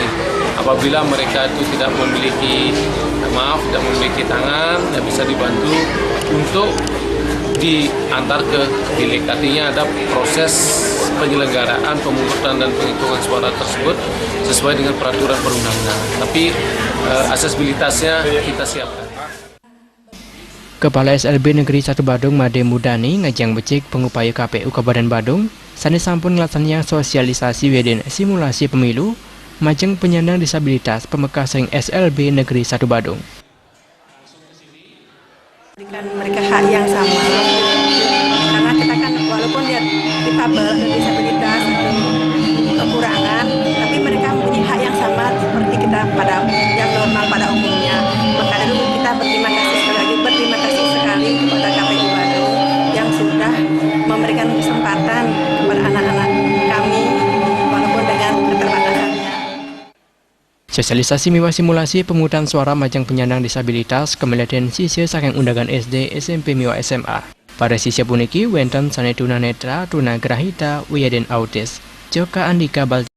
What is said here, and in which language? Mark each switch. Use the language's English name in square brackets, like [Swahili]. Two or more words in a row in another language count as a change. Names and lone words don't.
[Indonesian] Apabila mereka itu tidak memiliki tangan, ya bisa dibantu untuk diantar ke bilik. Artinya ada proses penyelenggaraan pemungutan dan penghitungan suara tersebut sesuai dengan peraturan perundang-undangan. Tapi aksesibilitasnya kita siapkan. [Balinese] Kepala SLB Negeri 1 Badung Made Mudani ngajang becik pengupaya KPU Kabupaten Badung sani sampun ngelaksanakan [Indonesian] sosialisasi dan simulasi pemilu [Balinese] majeng penyandang disabilitas pemekas ring SLB Negeri 1 Badung. [Indonesian] Berikan mereka hak yang sama karena kita kan walaupun dia difabel atau disabilitas atau kekurangan, tapi mereka mempunyai hak yang sama seperti kita pada yang normal pada umumnya. Maka dari itu kita berterima kasih sekali kepada KPU Badung yang sudah memberikan kesempatan kepada anak-anak kami walaupun dengan keterbatasannya. [Balinese] Sosialisasi miwa simulasi pemungutan suara majang penyandang disabilitas [Indonesian] kemudian siswa [Balinese] saking undangan SD, SMP miwa SMA. Pada siswa puniki wenten sane tunanetra, tunagrahita, wiyaden autis. Joka Andika Bal